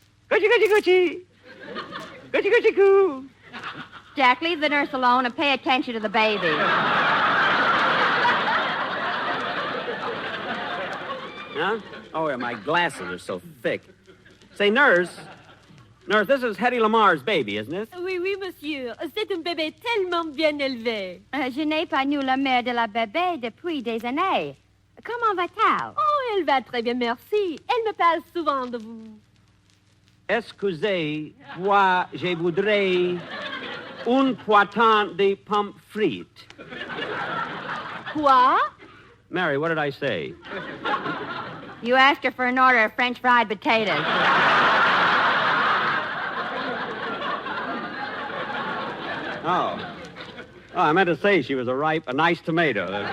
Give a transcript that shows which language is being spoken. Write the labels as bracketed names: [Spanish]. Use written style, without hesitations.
[English] Goochie, goochie, goochie. Goochie, goochie, goo. Jack, leave the nurse alone and pay attention to the baby. Huh? Oh, yeah, my glasses are so thick. Say, nurse, this is Hetty Lamar's baby, isn't it? [French] Oui, monsieur. C'est un bébé tellement bien élevé. Je n'ai pas eu la mère de la bébé depuis des années. Comment va-t-elle? Oh, elle va très bien, merci. Elle me parle souvent de vous. Excusez, moi, je voudrais un poitin de pommes frites. Quoi? [English] Mary, what did I say? You asked her for an order of French fried potatoes. Oh, I meant to say she was a nice tomato.